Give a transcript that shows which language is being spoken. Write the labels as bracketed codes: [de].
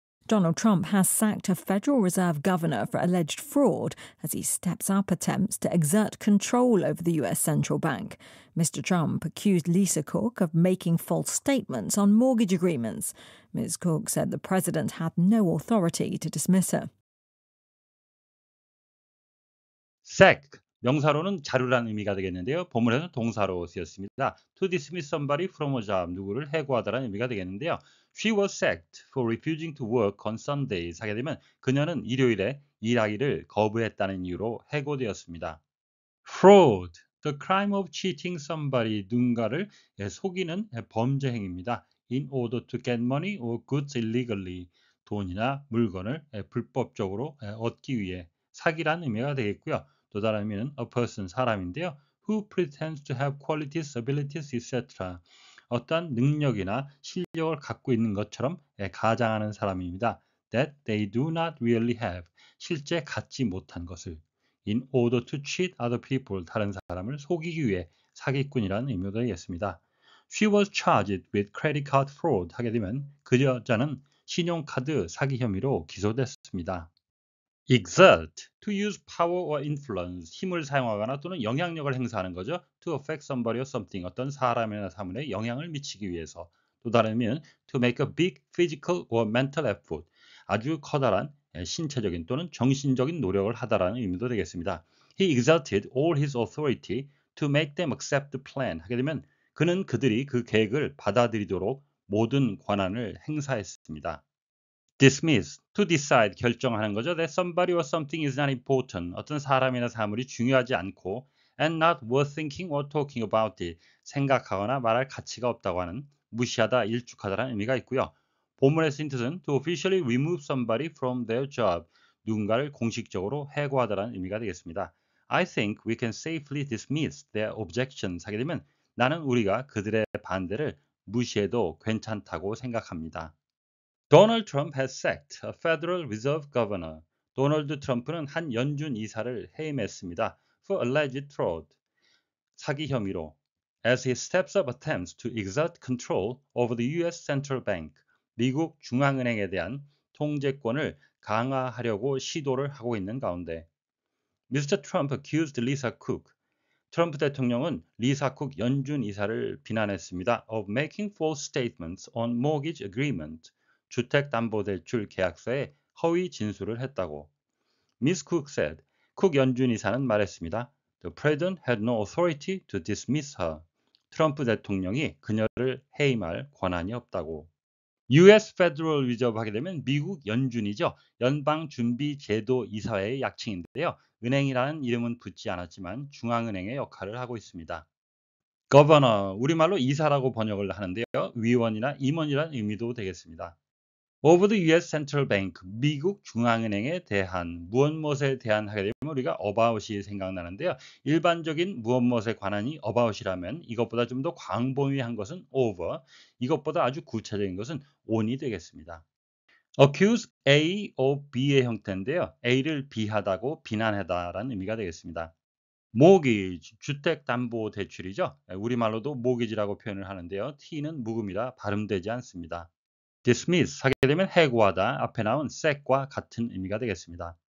[en] Donald Trump has sacked a Federal Reserve governor for alleged fraud as he steps up attempts to exert control over the US central bank. Mr. Trump accused Lisa Cook of making false statements on mortgage agreements. Ms. Cook said the president had no authority to dismiss her. [ko] sack, 명사로는 자르라는 의미가 되겠는데요. 본문에서는 동사로 쓰였습니다. [en] To dismiss somebody from a job, [ko] 누구를 해고하다라는 의미가 되겠는데요. [en] She was sacked for refusing to work on Sundays. [ko] 하게 되면 그녀는 일요일에 일하기를 거부했다는 이유로 해고되었습니다. [en] Fraud, the crime of cheating somebody, [ko] 누군가를 속이는 범죄 행위입니다. [en] In order to get money or goods illegally, [ko] 돈이나 물건을 불법적으로 얻기 위해 사기라는 의미가 되겠고요. 또 다른 의미는 a person, 사람인데요. [en] Who pretends to have qualities, abilities, etc. [ko] 어떠한 능력이나 실력을 갖고 있는 것처럼 가장하는 사람입니다. [en] That they do not really have, [ko] 실제 갖지 못한 것을. [en] In order to cheat other people, [ko] 다른 사람을 속이기 위해 사기꾼이라는 의미가 되겠습니다. [en] She was charged with credit card fraud. [ko] 하게 되면 그 여자는 신용카드 사기 혐의로 기소됐습니다. [en] exert, to use power or influence, [ko] 힘을 사용하거나 또는 영향력을 행사하는 거죠. [en] to affect somebody or something, [ko] 어떤 사람이나 사물에 영향을 미치기 위해서. 또 다른 의미는 [en] to make a big physical or mental effort, [ko] 아주 커다란 신체적인 또는 정신적인 노력을 하다라는 의미도 되겠습니다. [en] He exerted all his authority to make them accept the plan. [ko] 하게 되면 그는 그들이 그 계획을 받아들이도록 모든 권한을 행사했습니다. [en] dismiss, to decide, [ko] 결정하는 거죠. [en] That somebody or something is not important. [ko] 어떤 사람이나 사물이 중요하지 않고 [en] and not worth thinking or talking about it. [ko] 생각하거나 말할 가치가 없다고 하는 무시하다, 일축하다라는 의미가 있고요. [en] 본문의 쓰인 뜻은 to officially remove somebody from their job. [ko] 누군가를 공식적으로 해고하다라는 의미가 되겠습니다. [en] I think we can safely dismiss their objections [ko] 하게 되면 나는 우리가 그들의 반대를 무시해도 괜찮다고 생각합니다. [en] Donald Trump has sacked a Federal Reserve Governor. [ko] 도널드 트럼프는 한 연준 이사를 해임했습니다. [en] For alleged fraud. [ko] 사기 혐의로. [en] As he steps up attempts to exert control over the U.S. Central Bank. [ko] 미국 중앙은행에 대한 통제권을 강화하려고 시도를 하고 있는 가운데 Mr. [en] Trump accused Lisa Cook. [ko] 트럼프 대통령은 리사 쿡 연준 이사를 비난했습니다. [en] of making false statements on mortgage agreement. [ko] 주택담보대출 계약서에 허위 진술을 했다고. [en] Miss Cook said. [ko] 쿡 연준 이사는 말했습니다. [en] The president had no authority to dismiss her. [ko] 트럼프 대통령이 그녀를 해임할 권한이 없다고. US Federal Reserve 하게 되면 미국 연준이죠. 연방준비제도이사회의 약칭인데요. 은행이라는 이름은 붙지 않았지만 중앙은행의 역할을 하고 있습니다. Governor, 우리말로 이사라고 번역을 하는데요. 위원이나 임원이라는 의미도 되겠습니다. [en] Over the U.S. [ko] Central Bank, 미국 중앙은행에 대한 무엇에 대한 하게 되면 우리가 about이 생각나는데요. 일반적인 무엇에 관한이 about이라면 이것보다 좀 더 광범위한 것은 over, 이것보다 아주 구체적인 것은 on이 되겠습니다. accuse A of B의 형태인데요. A를 비하다고 비난하다라는 의미가 되겠습니다. mortgage, 주택담보대출이죠. 우리말로도 mortgage라고 표현을 하는데요. T는 묵음이라 발음되지 않습니다. dismiss 하게 되면 해고하다, 앞에 나온 sack과 같은 의미가 되겠습니다.